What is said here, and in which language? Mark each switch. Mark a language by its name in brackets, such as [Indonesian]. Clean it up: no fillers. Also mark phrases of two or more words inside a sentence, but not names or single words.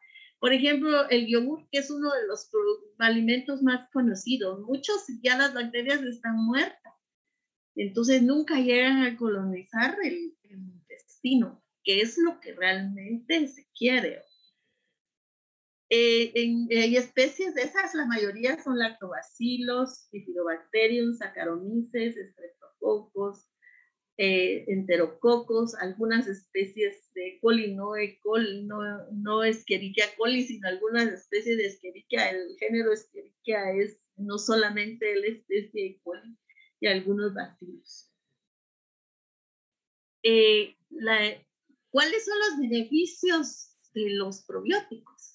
[Spanish] Por ejemplo, el yogur, que es uno de los alimentos más conocidos. Muchos ya las bacterias están muertas. Entonces nunca llegan a colonizar el intestino, que es lo que realmente se quiere. Hay especies de esas, la mayoría son lactobacilos, bifidobacterium, saccharomyces, streptococos, enterococos, algunas especies de coli, no Escherichia coli, sino algunas especies de Escherichia. El género Escherichia es no solamente la especie de coli y algunos bacilos. ¿Cuáles son los beneficios de los probióticos?